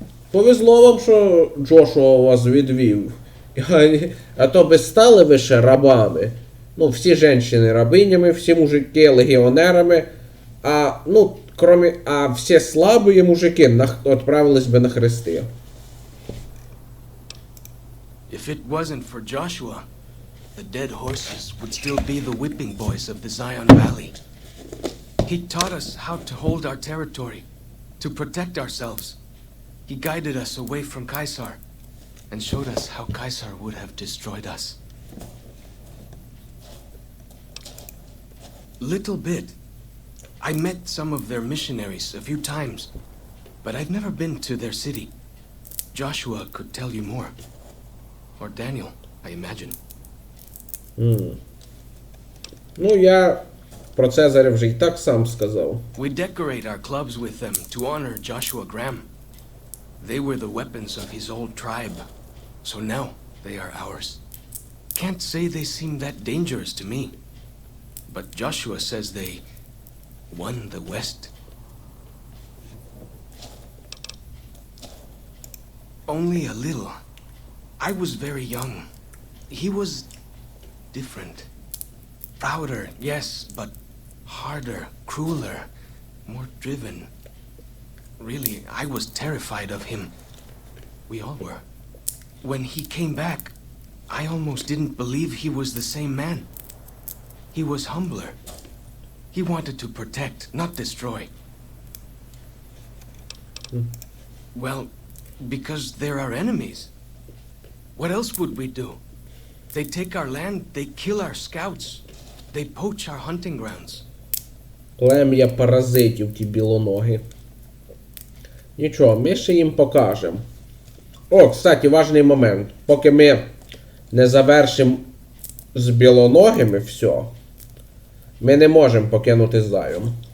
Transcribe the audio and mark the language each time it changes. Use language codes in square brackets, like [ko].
[uk] Повезло вам, що Джошуа вас відвів. А то би стали ви ще рабами. Ну, всі жінки рабинями, всі мужики легіонерами, а, ну, а всі слабі мужики відправились би на хрести. [en] If it wasn't for Joshua, the dead horses would still be the whipping boys of the Zion Valley. He taught us how to hold our territory, to protect ourselves. He guided us away from Caesar, and showed us how Caesar would have destroyed us. Little bit. I met some of their missionaries a few times, but I've never been to their city. Joshua could tell you more. Or Daniel, I imagine. [uk] Ну, я про Цезаря вже і так сам сказав. [en] We decorate our clubs with them to honor Joshua Graham. They were the weapons of his old tribe, so now they are ours. Can't say they seem that dangerous to me, but Joshua says they won the West. Only a little. I was very young. He was different. Prouder, yes, but harder, crueler, more driven. Really, I was terrified of him. We all were. When he came back, I almost didn't believe he was the same man. He was humbler. He wanted to protect, not destroy. Well, because they're our enemies. What else would we do? They take our land, they kill our scouts, they poach our hunting grounds. [uk] Плем'я паразитів, ті білоноги. Нічого, ми ще їм покажемо. О, [ru] кстати, [uk] важний момент. Поки ми не завершимо з білоногими все, ми не можемо покинути Зайон.